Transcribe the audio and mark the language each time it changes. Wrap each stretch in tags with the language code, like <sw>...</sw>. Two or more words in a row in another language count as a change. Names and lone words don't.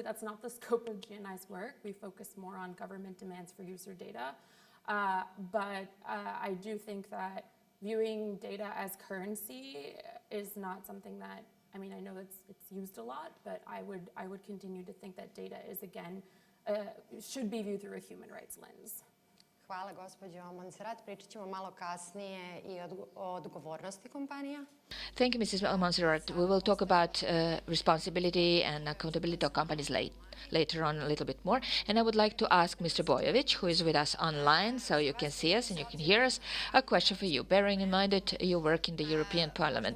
<en>That's not the scope of GNI's work. We focus more on government demands for user data. But I do think that viewing data as currency is not something that, I mean, I know it's used a lot, but I would continue to think that data is, again, should be viewed through a human rights lens.</en> <hr>Hvala, gospođo Montserrat. Pričat ćemo malo kasnije I o odgovornosti kompanija.</hr> <en>Thank you, Mrs. Montserrat. We will talk about responsibility and accountability of companies later on a little bit more. And I would like to ask Mr. Bojovic, who is with us online, so you can see us and you can hear us, a question for you, bearing in mind that you work in the European Parliament.</en>